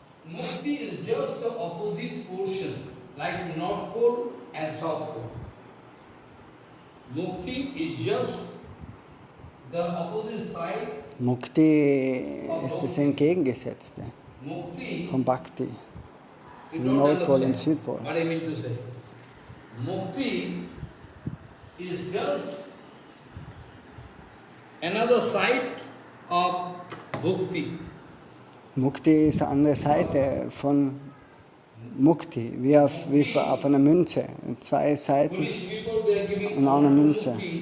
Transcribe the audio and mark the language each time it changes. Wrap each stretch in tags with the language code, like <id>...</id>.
<en>Mukti is just the opposite portion, like North Pole and South Pole. Mukti is just the opposite side.</en> <de>Mukti ist das Entgegengesetzte von Bhakti. So wie Nordpol und Südpol.</de> <en>What I mean to say, Mukti is just another side of Bhakti.</en> <de>Mukti ist eine andere Seite von Mukti, wie auf einer Münze. Zwei Seiten in einer Münze.</de>